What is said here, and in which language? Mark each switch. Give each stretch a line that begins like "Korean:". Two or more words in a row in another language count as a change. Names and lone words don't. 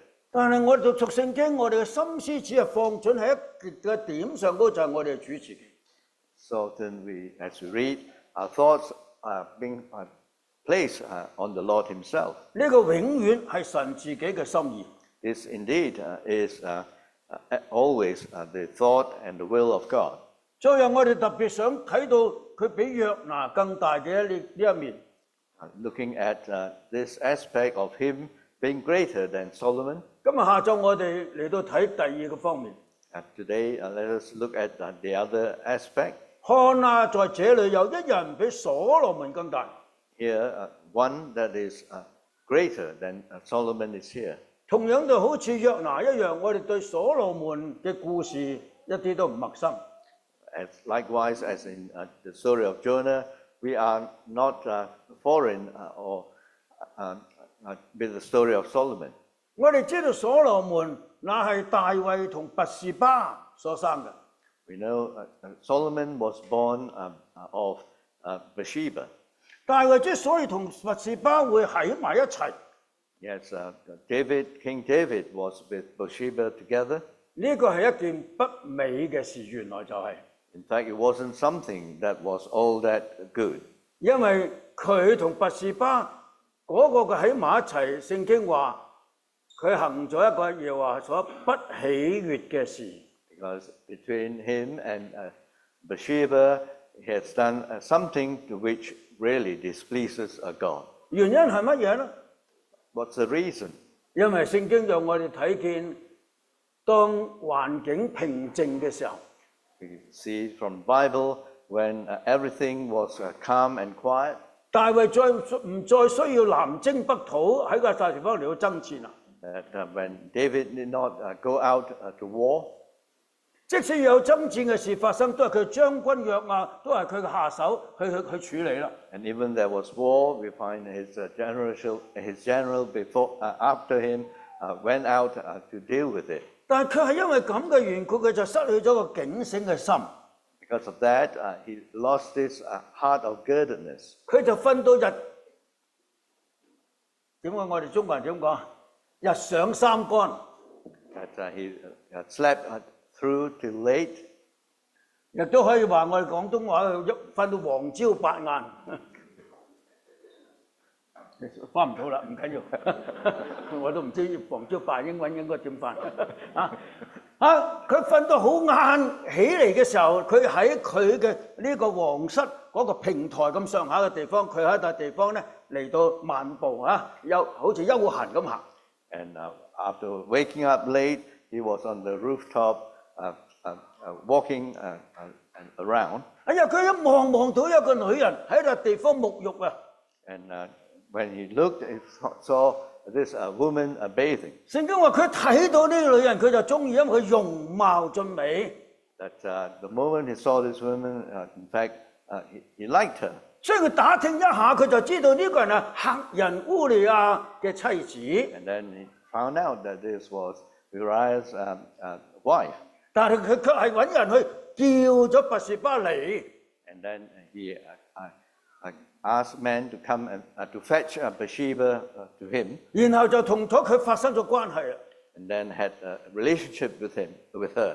Cantonese: 但係我哋讀聖經，我哋嘅心思只係放準喺一個點上高，就係我哋嘅主自己。
English: So then as we read, our thoughts are being placed on the Lord himself.
Cantonese: 呢個永遠係神自己嘅心意。
English: This indeed is always the thought and the will of God.
Cantonese: 最後我哋特別想睇到佢比約拿更大嘅呢一面。
English: Looking at this aspect of him being greater than Solomon.
Cantonese: 今日下晝我哋嚟到睇第二個方面。
English: Today, let us look at the other aspect.
Cantonese: 看啊，在這裏有一人比所羅門更大。
English: Here, one that is greater than Solomon is here.
Cantonese: 同樣就好似約拿一樣，我哋對所羅門嘅故事一啲都唔陌生。
English: Likewise, as in the story of Jonah, we are not foreign with the story of Solomon.
Cantonese: 我哋知道所羅門那係大衛同拔示巴所生嘅。
English: We know Solomon was born of Bathsheba.
Cantonese: 大衛之所以同拔示巴會喺埋一齊，
English: Yes, King David was with Bathsheba together.
Cantonese: 呢個係一件不美嘅事，原來就係、
English: In fact, it wasn't something that was all that good.
Cantonese: 因為佢同拔示巴嗰個嘅喺埋一齊，聖經話佢行咗一個耶和華所不喜悅嘅事。
English: Because between him and Bathsheba, he has done something to which really displeases God.
Cantonese: 原因係乜嘢呢？
English: What's the reason?
Cantonese: 因為聖經讓我哋睇見，當環境平靜嘅時候，
English: We see from the Bible when everything was calm and quiet.
Cantonese: 大衛唔再需要南征北討喺個大地方嚟到爭戰啦。
English: That when David did not go out to war,
Cantonese: 即使有爭戰嘅事發生，都係佢將軍約押，都係佢嘅下手去處理啦。
English: and even there was war, we find his general after him went out to deal with it.
Cantonese: 但係佢係因為咁嘅緣故，佢就失去咗個警醒嘅心，
English: Because of that, he lost his heart of girdedness.
Cantonese: 佢就瞓到日點解我哋中國人點講？日上三竿，
English: That he slept through till late.
Cantonese: 亦都可以話我哋廣東話瞓到黃朝白晏。翻唔到啦，唔緊要，我都唔知黃朝白英文應該點翻佢瞓到好晏起嚟嘅時候，佢喺佢嘅呢個皇室嗰個平台咁上下嘅地方，佢喺笪地方咧嚟到漫步好似休閒咁行。
English: And after waking up late, he was on the rooftop walking around.
Cantonese: 哎呀，佢一望到有個女人喺笪地方沐浴啊！
English: And when he looked, he saw this woman bathing.
Cantonese: 聖經話佢睇到呢個女人，佢就中意，因為佢容貌俊美。
English: That the moment he saw this woman, in fact, he liked her.
Cantonese: 所以佢打聽一下，佢就知道呢個人係赫人烏利亞嘅妻子。
English: And then he found out that this was Uriah's wife.
Cantonese: 但係佢卻係揾人去叫咗拔示巴嚟。
English: And then he asked men to come and to fetch Bathsheba to him.
Cantonese: 然後就同咗佢發生咗關係啦。
English: And then had a relationship with her.